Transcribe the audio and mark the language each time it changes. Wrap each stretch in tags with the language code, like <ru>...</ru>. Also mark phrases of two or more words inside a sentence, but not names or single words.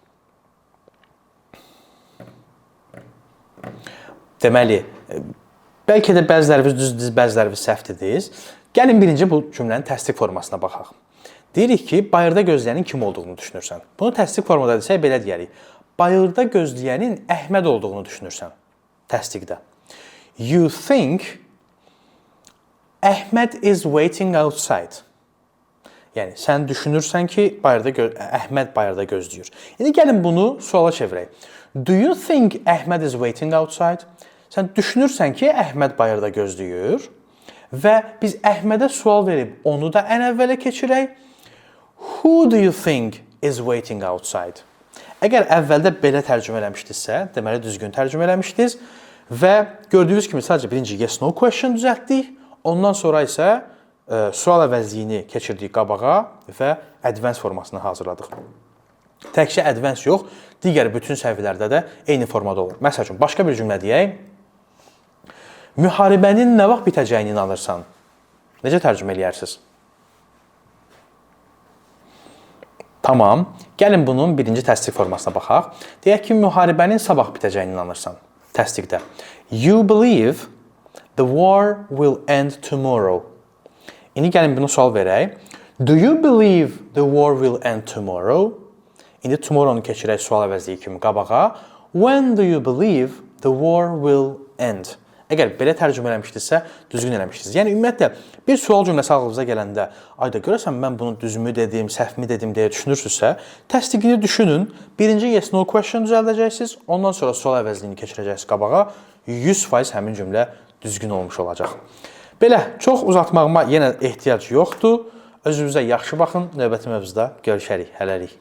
<az>Deməli, bəlkə də bəziləriniz düzdür, bəziləriniz səhvdiniz. Gəlin birinci bu cümlənin təsdiq formasına baxaq. Deyirik ki, bayırda gözləyənin kim olduğunu düşünürsən. Bunu təsdiq formada desək, belə deyərik. Bayırda gözləyənin Əhməd olduğunu düşünürsən. Təsdiqdə.</az> <en>You think Əhməd is waiting outside.</en> <az>Yəni, sən düşünürsən ki, Əhməd bayırda gözləyir. İndi gəlin bunu suala çevirək.</az> <en>Do you think Əhməd is waiting outside?</en> <az>Sən düşünürsən ki, Əhməd bayırda gözləyir və biz Əhmədə sual verib onu da ən əvvələ keçirək.</az> <en>Who do you think is waiting outside?</en> <az>Əgər əvvəldə belə tərcümə eləmişdinizsə, deməli düzgün tərcümə eləmişdiniz və gördüyünüz kimi sadəcə birinci</az> <en>yes no question</en> <az>düzəltdik. Ondan sonra isə sual əvəzliyini keçirdik qabağa və advanced formasını hazırladıq. Təkcə advanced yox, digər bütün səviyyələrdə də eyni formada olur. Məsəl üçün, başqa bir cümlə deyək. Müharibənin nə vaxt bitəcəyini inanırsan? Necə tərcümə eləyərsiniz? Tamam. Gəlin bunun birinci təsdiq formasına baxaq. Deyək ki, müharibənin sabah bitəcəyini inanırsan. Təsdiqdə.</az> <en>You believe the war will end tomorrow.</en> <az>İndi gəlin bunu sual verək.</az> <en>Do you believe the war will end tomorrow?</en> <az>İndi tomorrow-nu keçirək sual əvəzliyi kimi qabağa.</az> <en>When do you believe the war will end?</en> <az>Əgər belə tərcümə eləmişdinizsə, düzgün eləmişdiniz. Yəni, ümumiyyətlə, bir sual cümləsi ağlınıza gələndə, ayda görəsən mən bunu düzmü dedim, səhvmi dedim deyə düşünürsünüzsə, təsdiqini düşünün, birinci</az> <en>yes no question</en> <az>düzəldəcəksiniz, ondan sonra sual əvəzliyini keçirəcəksiniz qabağa, 100% həmin cümlə düzgün olmuş olacaq. Belə, çox uzatmağıma yenə ehtiyac yoxdur. Özünüzə yaxşı baxın, növbəti mövzuda görüşərik, hələlik.</az>